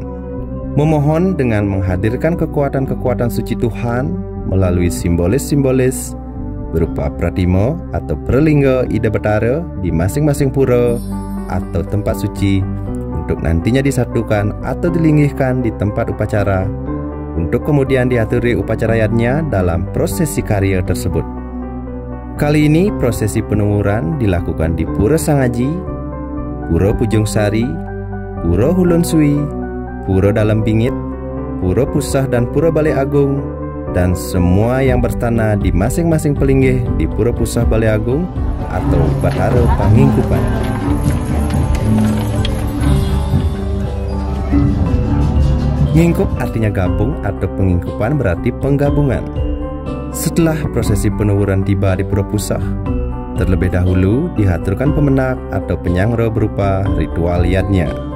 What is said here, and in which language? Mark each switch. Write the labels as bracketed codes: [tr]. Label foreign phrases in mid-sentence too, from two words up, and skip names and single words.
[id] Memohon dengan menghadirkan kekuatan-kekuatan suci Tuhan melalui simbolis-simbolis berupa pratimo atau pralingga Ida Bathara di masing-masing pura atau tempat suci untuk nantinya disatukan atau dilinggihkan di tempat upacara untuk kemudian diaturi upacarayatnya dalam prosesi karya tersebut. Kali ini prosesi penuwuran dilakukan di Pura Sangaji, Pura Pujung Sari, Pura Hulun Sui, Pura Dalam Bingit, Pura Pusah dan Pura Balai Agung, dan semua yang bertanah di masing-masing pelinggih di Pura Pusah Balai Agung atau Bathara Pangingkupan. Ngingkup artinya gabung atau pengingkupan berarti penggabungan. Setelah prosesi penuwuran tiba di Pura Pusah, terlebih dahulu dihaturkan pemenak atau penyangro berupa ritual yatnya.